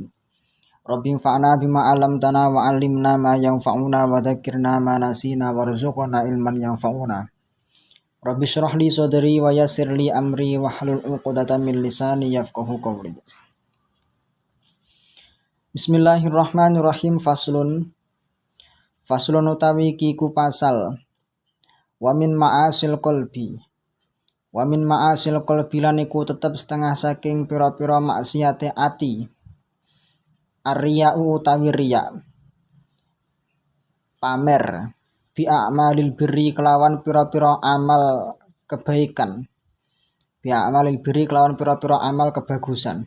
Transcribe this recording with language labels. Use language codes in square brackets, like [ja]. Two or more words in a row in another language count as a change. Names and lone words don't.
[ar] رب انفعنا بما علمتنا وعلمنا ما ينفعنا وذكرنا ما نسينا وارزقنا علما ينفعنا. رب اشرح لي صدري ويسر لي أمري واحلل عقدة من لساني يفقهوا قولي. بسم الله الرحمن الرحيم. [jv] Faslun utawi kiku pasal. [ar] ومن معاصي القلب [jv] lan iku tetep setengah saking pira-pira maksiate ati. Ar-riya'u utawi riya, pamer, [ar] بأعمال البر [jv] kelawan pira-pira amal kebaikan, [ar] بأعمال البر [jv] kelawan pira-pira amal kebagusan.